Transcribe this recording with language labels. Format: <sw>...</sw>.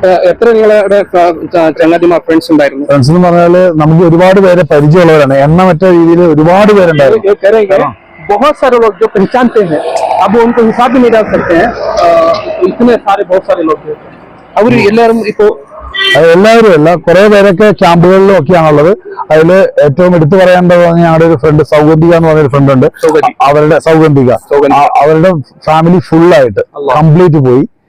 <ml>എത്ര നിങ്ങളുടെ ചങ്ങാതിമാർ ഫ്രണ്ട്സ് ഉണ്ടായിരുന്നു? ഫ്രണ്ട്സ് എന്ന് പറഞ്ഞാല് നമുക്ക് ഒരുപാട് പേരെ പരിചയമുള്ളവരാണ്. എണ്ണമറ്റ രീതിയിൽ ഒരുപാട് പേരുണ്ടായിരുന്നു.</ml> <hi>बहुत सारे लोग जो पहचानते हैं, अब उनको हिसाब भी नहीं डाल सकते हैं, इतने सारे बहुत सारे लोग</hi> <ml>അവർ എല്ലാവരും ഇപ്പോ എല്ലാവരും അല്ല, കുറെ പേരൊക്കെ ക്യാമ്പുകളിലും ഒക്കെയാണുള്ളത്. അതില് ഏറ്റവും എടുത്തു പറയേണ്ടത് ഞങ്ങളുടെ ഒരു ഫ്രണ്ട് സൗഗന്ധിക എന്ന് പറഞ്ഞൊരു ഫ്രണ്ട് ഉണ്ട്. അവരുടെ സൗഗന്ധിക അവരുടെ ഫാമിലി ഫുൾ ആയിട്ട് കംപ്ലീറ്റ് പോയി.</ml>